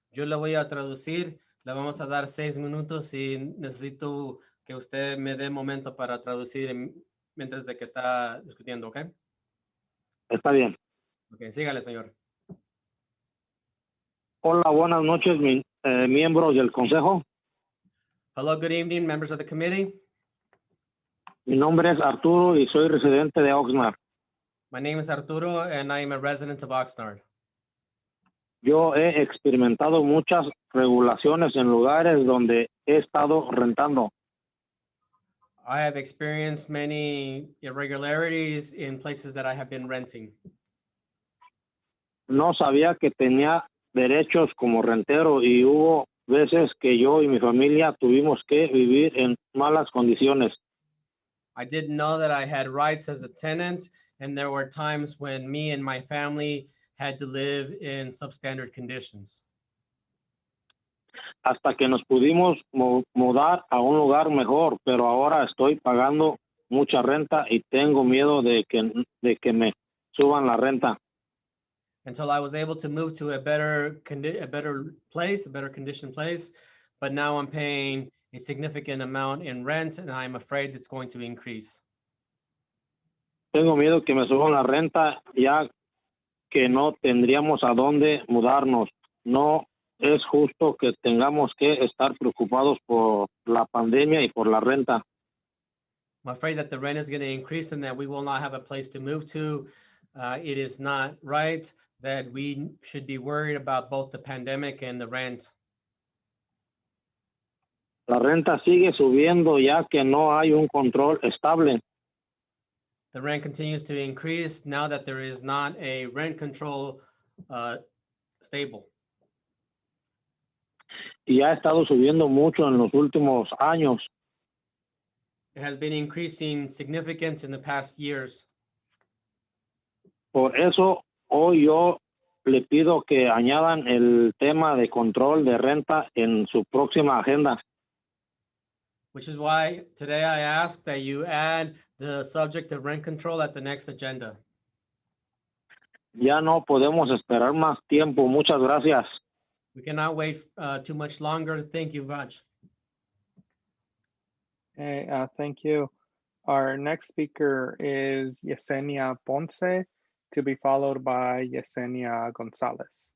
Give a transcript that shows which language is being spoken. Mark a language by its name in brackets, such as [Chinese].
[Spanish] Yo le voy a traducir. Le vamos a dar 6 minutos y necesito que usted me dé momento para traducir mientras de que está discutiendo, ¿ok? Está bien. Ok, sígale, señor. Hola, buenas noches, miembros del Consejo. [English] Hello, good evening, members of the committee. [Spanish] Mi nombre es Arturo y soy residente de Oxnard. [English] My name is Arturo and I am a resident of Oxnard. [Spanish] Yo he experimentado muchas regulaciones en lugares donde he estado rentando. [English] I have experienced many irregularities in places that I have been renting. [Spanish] No sabía que tenía derechos como rentero y hubo veces que yo y mi familia tuvimos que vivir en malas condiciones. [English] I didn't know that I had rights as a tenant, and there were times when me and my family had to live in substandard conditions. [Spanish] Hasta que nos pudimos mudar a un lugar mejor, pero ahora estoy pagando mucha renta y tengo miedo de que me suban la renta. [English] Until I was able to move to a better place, a better conditioned place, but now I'm paying a significant amount in rent, and I'm afraid it's going to increase. [Spanish] Tengo miedo que me suban la renta, ya que no tendríamos a dónde mudarnos. No es justo que tengamos que estar preocupados por la pandemia y por la renta. [English] I'm afraid that the rent is going to increase and that we will not have a place to move to. It is not right that we should be worried about both the pandemic and the rent. [Spanish] La renta sigue subiendo ya que no hay un control estable. [English] The rent continues to increase now that there is not a rent control stable. [Spanish] Y ha estado subiendo mucho en los últimos años. [English] It has been increasing significant in the past years. [Spanish] Por eso, hoy yo le pido que añadan el tema de control de renta en su próxima agenda. [English] Which is why today I ask that you add the subject of rent control at the next agenda. [Spanish] Ya no podemos esperar más tiempo. Muchas gracias. [English] We cannot wait too much longer. Thank you much. Okay, thank you. Our next speaker is Yesenia Ponce, to be followed by Yesenia Gonzalez.